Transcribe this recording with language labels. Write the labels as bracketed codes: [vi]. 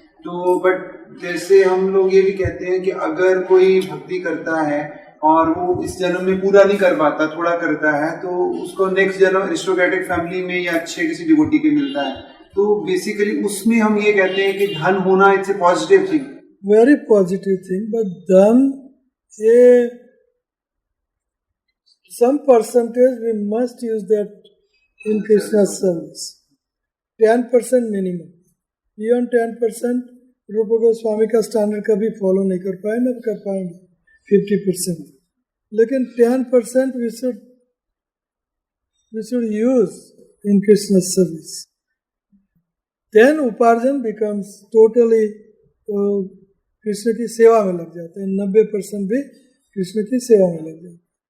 [hi] तो बट जैसे हम लोग ये भी कहते हैं कि अगर कोई भक्ति करता है और वो इस जन्म में पूरा नहीं कर पाता, थोड़ा करता है, तो उसको नेक्स्ट जन्म एरिस्टोक्रेटिक फैमिली में या अच्छे किसी डिवोटी के मिलता है। तो बेसिकली उसमें हम ये कहते हैं कि धन होना [en] It's a positive thing, very positive thing. But धन, ये some percentage we must use that in Krishna's service, 10% minimum। [hi] Beyond 10% रूप गोस्वामी का स्टैंडर्ड कभी फॉलो नहीं कर पाए, ना कर पाएंगे 50%, लेकिन 10% [en] we should use in Krishna's service। [hi] Then उपार्जन becomes totally कृष्ण की सेवा में लग जाते हैं, 90% भी कृष्ण की सेवा में लग जाते हैं।